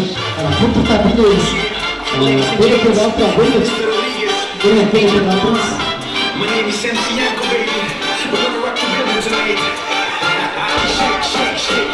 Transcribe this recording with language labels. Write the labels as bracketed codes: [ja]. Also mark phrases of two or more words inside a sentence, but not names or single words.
[ky] Ana куттуктап бийлейбиз. Берекелүү алтын бөлүп. Берекелүү алтын. [en] My name is Santiago, baby. We're gonna rock the building tonight. Shake, shake, shake.